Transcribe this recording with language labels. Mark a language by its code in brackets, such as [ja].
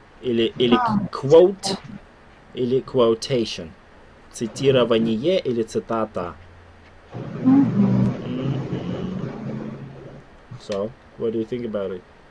[ru] Или quote, или quotation. Цитирование или цитата. [en] So, what do you think about it?